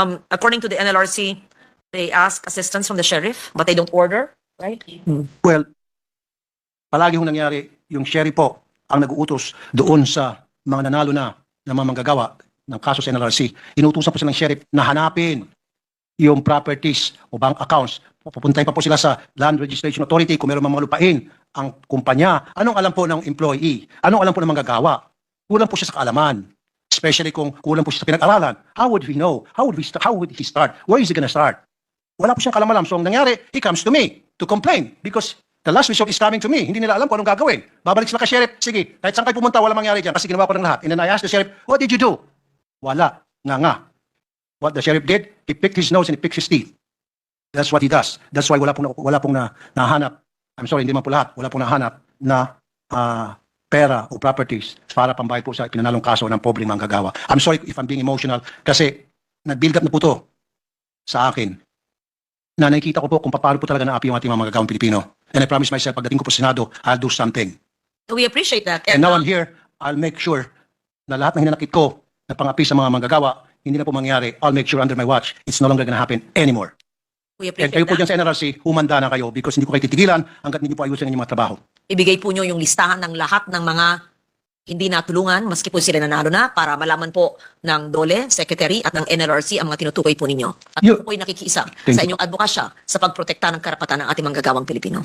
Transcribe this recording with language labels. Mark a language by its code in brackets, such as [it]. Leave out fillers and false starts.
[en] According to the NLRC, they ask assistance from the sheriff, but they don't order, right? [tl] Well, palagi hong nangyari yung sheriff po ang nag-uutos doon sa mga nanalo na mga manggagawa ng kaso sa NLRC. Inuutosan po sila ng sheriff na hanapin yung properties o bank accounts. Pupuntahin pa po sila sa Land Registration Authority kung meron mga lupain ang kumpanya. Anong alam po ng employee? Anong alam po ng manggagawa? Kulang po siya sa kaalaman. Especially kung kulang po siya sa pinag-aralan. [en] How would he know? How would he start? Where is he gonna start? [tl] Wala po siyang kalamalam. So ang nangyari, [en] he comes to me to complain because the last resort is coming to me. [tl] Hindi nila alam kung anong gagawin. Babalik sila kay sheriff. Sige, kahit saan kayo pumunta, wala mangyari dyan kasi ginawa ko ng lahat. [en] And then I asked the sheriff, what did you do? [tl] Wala. Nga. [en] What the sheriff did, he picked his nose and he picked his teeth. That's what he does. That's why [tl] wala pong nahanap. [en] I'm sorry, [tl] hindi man po lahat. Wala pong nahanap na pera o properties para pambayad po sa pinanalong kaso ng pobreng manggagawa. [en] I'm sorry if I'm being emotional [tl] kasi nag-build up na po to sa akin na nakikita ko po kung paano po talaga naapi yung ating mga manggagawang Pilipino. [en] And I promise myself, [tl] pagdating ko po sa Senado, [en] I'll do something. We appreciate that. And now I'm here, I'll make sure [tl] na lahat ng hinanakit ko na pangapi sa mga manggagawa, hindi na po mangyari. [en] I'll make sure under my watch, it's no longer gonna happen anymore. We And appreciate [tl] kayo po [en] that. [tl] dyan sa NRC, humanda na kayo because hindi ko kayo titigilan hanggat hindi po ayusin ang inyong mga trabaho. Ibigay po nyo yung listahan ng lahat ng mga hindi natulungan, maski po sila nanalo na, para malaman po ng DOLE, Secretary, at ng NLRC ang mga tinutukoy po ninyo. At po po'y nakikiisa [en] Thank [tl] sa [en] you. [tl] inyong advokasya sa pagprotekta ng karapatan ng ating manggagawang Pilipino.